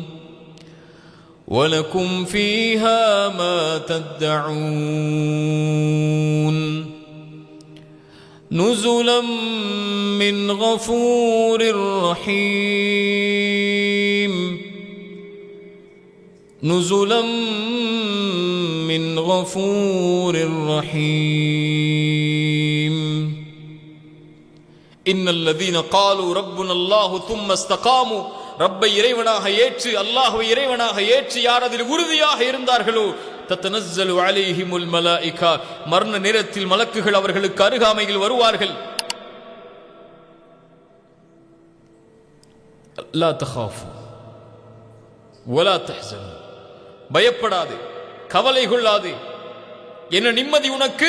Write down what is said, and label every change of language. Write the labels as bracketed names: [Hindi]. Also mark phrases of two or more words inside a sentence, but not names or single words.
[Arabic] ولكم فيها ما تدعون نزلا من غفور رحيم نزلا من غفور رحيم إن الذين قالوا ربنا الله ثم استقاموا [Tamil] ரப்பை இறைவனாக ஏற்று, அல்லாஹ்வை இறைவனாக ஏற்று யார் அதில் உறுதியாக இருந்தார்களோ, [Arabic] تتنزل عليهم الملائكة, [Tamil] மரண நேரத்தில் மலக்குகள் அவர்களுக்கு அருகாமையில் வருவார்கள். [Arabic] لا تخافوا ولا تحزنوا, [Tamil] பயப்படாதே, கவலை கொள்ளாதே, என்ன நிம்மதி உனக்கு.